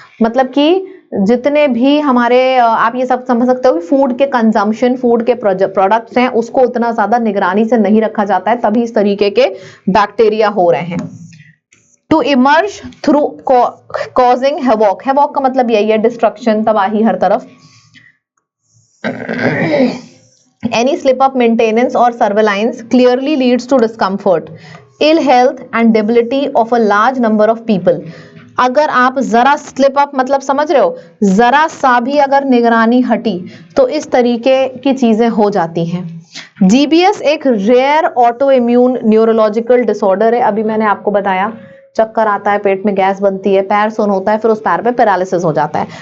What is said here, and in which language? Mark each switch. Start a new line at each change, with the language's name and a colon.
Hindi: मतलब कि जितने भी हमारे आप ये सब समझ सकते हो कि फूड के कंजम्पशन, फूड के प्रोडक्ट्स हैं, उसको उतना ज्यादा निगरानी से नहीं रखा जाता है, तभी इस तरीके के बैक्टीरिया हो रहे हैं।
English: to emerge through causing havoc,
Hindi: havoc का मतलब यही है डिस्ट्रक्शन, तबाही हर तरफ।
English: Any slip of maintenance or surveillance clearly leads to discomfort, ill health and debility of a large number of people.
Hindi: अगर आप जरा स्लिप अप मतलब समझ रहे हो, जरा सा भी अगर निगरानी हटी तो इस तरीके की चीजें हो जाती हैं। जीबीएस एक rare auto immune neurological disorder है। अभी मैंने आपको बताया, चक्कर आता है, पेट में गैस बनती है, पैर सुन होता है, फिर उस पैर पे पैरालिसिस हो जाता है।